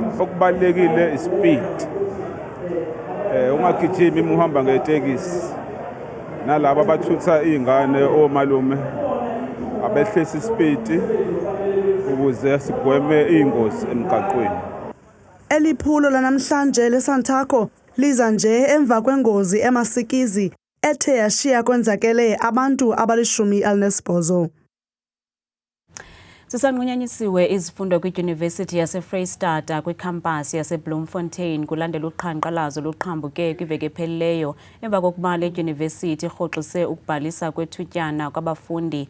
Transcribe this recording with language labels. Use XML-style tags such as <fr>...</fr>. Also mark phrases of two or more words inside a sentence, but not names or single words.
<zu>Okubalekile ispeed. Ungagijimi uma uhamba ngetekisi. Nalabo abathutha izingane omalume abehlisa ispeed ukuze sigweme ingozi emgaqweni.</zu> <xh>Eliphulo lanamhlanje leSantaco liza nje emva kwengozi eMasikizi ethe yashiya kwenzakele abantu abali-18. Sisanqunyanyisiwe izifundo kwidyunivesithi yaseFreystata kwikhampasi yaseBloemfontein kulandela uqhankqalazo luqhambuke kwiveki ephelileyo emva kokuba le dyunivesithi irhoxise ukubhalisa kwethutyana kwabafundi.</xh>